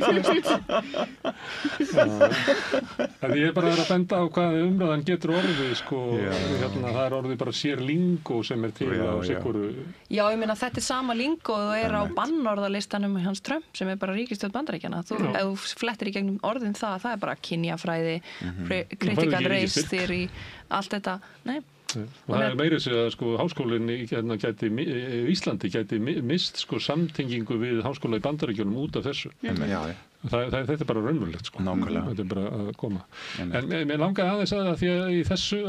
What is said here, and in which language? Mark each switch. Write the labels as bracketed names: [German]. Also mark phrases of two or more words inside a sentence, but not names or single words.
[Icelandic] ég er bara að benda á hvað umræðan getur orðið sko, það er orðið bara sér lingó sem er til á sikuru Já, ég meina þetta er sama lingó og er á bannorðalistanum hans Trump sem er bara ríkisstjórn Bandaríkjanna ef þú flettir í gegnum orðin það er bara kynjafræði [English] critical race theory [Icelandic] allt þetta, nei og það er meira þess að sko háskólinn í Íslandi gæti mist sko samtengingu við háskóla í Bandaríkjunum út af þessu þetta er bara raunverulegt sko þetta er bara að koma en mér langaði aðeins að því að í þessu að